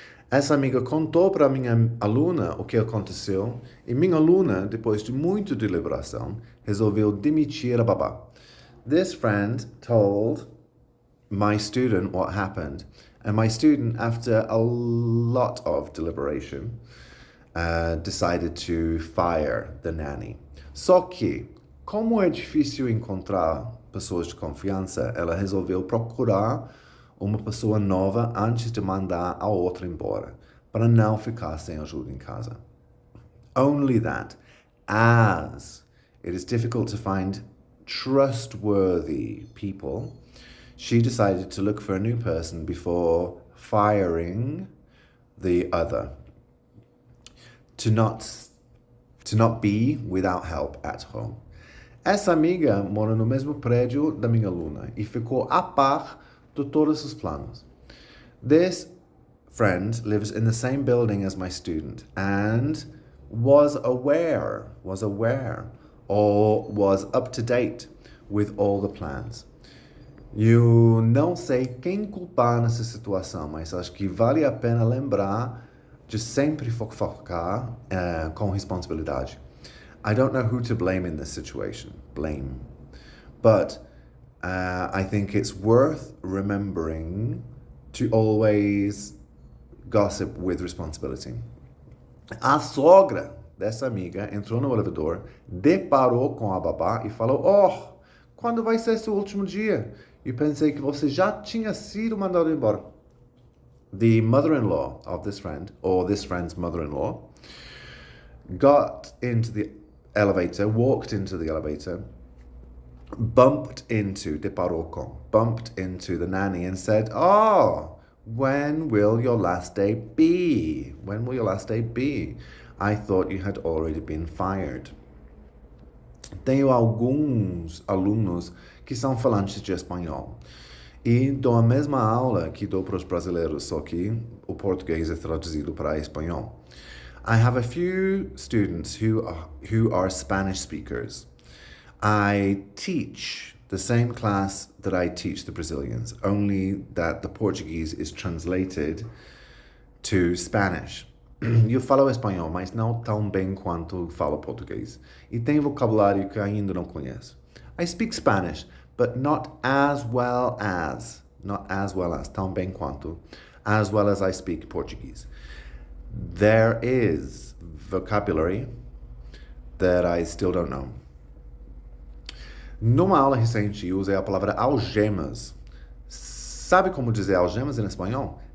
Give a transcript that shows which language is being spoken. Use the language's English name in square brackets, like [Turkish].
[Portuguese] Essa amiga contou para minha aluna o que aconteceu e minha aluna, depois de muita deliberação, resolveu demitir a babá. [English] This friend told my student what happened, and my student, after a lot of deliberation, decided to fire the nanny. [Portuguese] Só que, como é difícil encontrar pessoas de confiança, ela resolveu procurar uma pessoa nova antes de mandar a outra embora, para não ficar sem ajuda em casa. [English] Only that, as it is difficult to find trustworthy people, she decided to look for a new person before firing the other. To not be without help at home. [Portuguese] Essa amiga mora no mesmo prédio da minha aluna e ficou a par de todos os planos. [English] This friend lives in the same building as my student and was aware or was up to date with all the plans. [Portuguese] Eu não sei quem culpar nessa situação, mas acho que vale a pena lembrar de sempre focar com responsabilidade. [English] I don't know who to blame in this situation. But I think it's worth remembering to always gossip with responsibility. [Portuguese] A sogra dessa amiga entrou no elevador, deparou com a babá e falou: "Oh, quando vai ser seu último dia? Eu pensei que você já tinha sido mandado embora." [English] The mother-in-law of this friend, or this friend's mother-in-law, got into the elevator, walked into the elevator, bumped into the nanny and said, "Oh, when will your last day be? When will your last day be? I thought you had already been fired." [Portuguese] Tenho alguns alunos que são falantes de espanhol e dou a mesma aula que dou para os brasileiros, só que o português é traduzido para espanhol. [English] I have a few students who are Spanish speakers. I teach the same class that I teach the Brazilians, only that the Portuguese is translated to Spanish. [Portuguese] Eu falo espanhol, mas não tão bem quanto falo português. E tem vocabulário que ainda não conheço. [English] I speak Spanish, but not as well as, [Portuguese] tão bem quanto, [English] as well as I speak Portuguese. There is vocabulary that I still don't know. [Portuguese] Numa aula recente, eu usei a palavra algemas. Sabe como dizer algemas em espanhol?